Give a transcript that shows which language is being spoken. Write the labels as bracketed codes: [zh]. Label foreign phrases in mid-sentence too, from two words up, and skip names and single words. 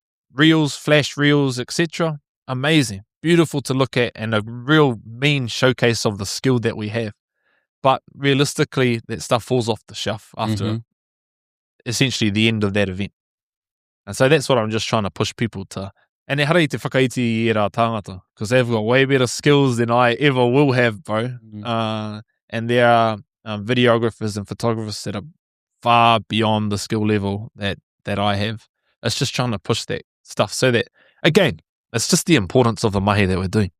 [en] Reels, flash reels, etc. Amazing. Beautiful to look at, and a real mean showcase of the skill that we have. But realistically, that stuff falls off the shelf after essentially the end of that event. And so that's what I'm just trying to push people to. [mi] And e hara I te whakaiti I rā tāngata, [en] because they've got way better skills than I ever will have, bro. And there are videographers and photographers that are far beyond the skill level that I have. It's just trying to push that stuff so that, again, it's just the importance of the mahi that we're doing.